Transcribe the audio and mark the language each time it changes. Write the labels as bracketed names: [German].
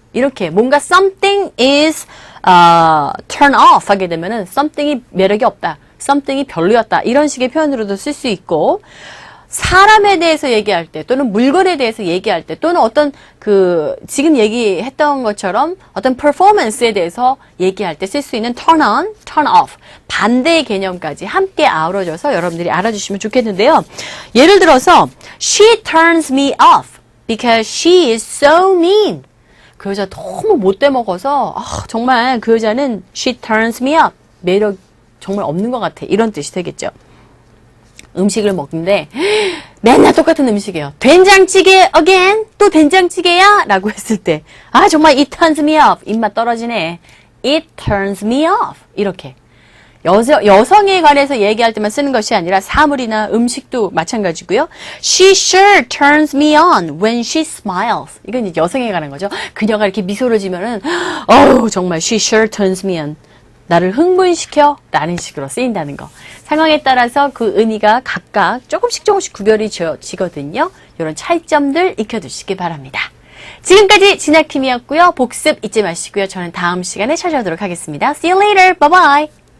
[Korean] 이렇게 뭔가 [English] something is turn off [Korean] 하게 되면은 something이 매력이 없다, something이 별로였다 이런 식의 표현으로도 쓸 수 있고 사람에 대해서 얘기할 때 또는 물건에 대해서 얘기할 때 또는 어떤 그 지금 얘기했던 것처럼 어떤 performance에 대해서 얘기할 때 쓸 수 있는 turn on, turn off 반대의 개념까지 함께 아우러져서 여러분들이 알아주시면 좋겠는데요. [English] 예를 들어서 She turns me off because she is so mean. [Korean] 그 여자 너무 못돼 먹어서 정말 그 여자는 [English] she turns me up. [Korean] 매력 정말 없는 것 같아. 이런 뜻이 되겠죠. 음식을 먹는데 맨날 똑같은 음식이에요. 된장찌개 again? 또 된장찌개야? 라고 했을 때 정말 [English] it turns me up. [Korean] 입맛 떨어지네. [English] It turns me off. [Korean] 이렇게. 여성에 관해서 얘기할 때만 쓰는 것이 아니라 사물이나 음식도 마찬가지고요. [English] She sure turns me on when she smiles. [Korean] 이건 이제 여성에 관한 거죠. 그녀가 이렇게 미소를 지면은 정말 [English] she sure turns me on. [Korean] 나를 흥분시켜 라는 식으로 쓰인다는 거. 상황에 따라서 그 의미가 각각 조금씩 구별이 지거든요. 이런 차이점들 익혀두시기 바랍니다. 지금까지 진학팀이었고요. 복습 잊지 마시고요. 저는 다음 시간에 찾아오도록 하겠습니다. [English] See you later. Bye bye.